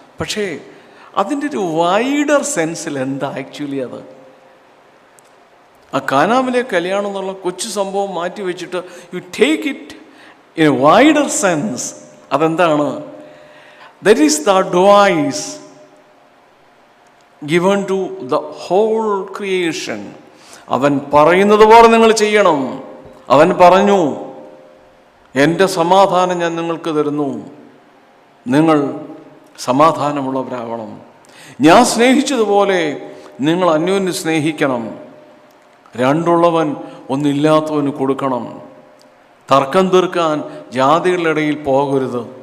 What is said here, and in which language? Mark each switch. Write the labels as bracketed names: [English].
[Malayalam] പക്ഷേ അതിൻ്റെ ഒരു വൈഡർ സെൻസിൽ എന്താ ആക്ച്വലി അത്? ആ കാനാവിലെ കല്യാണം എന്നുള്ള കൊച്ചു സംഭവം മാറ്റി വെച്ചിട്ട് [English] You take it in a wider sense. [Malayalam] അതെന്താണ്? [English] That is the advice given to the whole creation. [Malayalam] അവൻ പറയുന്നത് പോലെ നിങ്ങൾ ചെയ്യണം. അവൻ പറഞ്ഞു, എൻ്റെ സമാധാനം ഞാൻ നിങ്ങൾക്ക് തരുന്നു, നിങ്ങൾ സമാധാനമുള്ളവരാകണം. ഞാൻ സ്നേഹിച്ചതുപോലെ നിങ്ങൾ അന്യോന്യം സ്നേഹിക്കണം. രണ്ടുള്ളവൻ ഒന്നില്ലാത്തവന് കൊടുക്കണം. തർക്കം തീർക്കാൻ ജാതികളുടെ ഇടയിൽ പോകരുത്.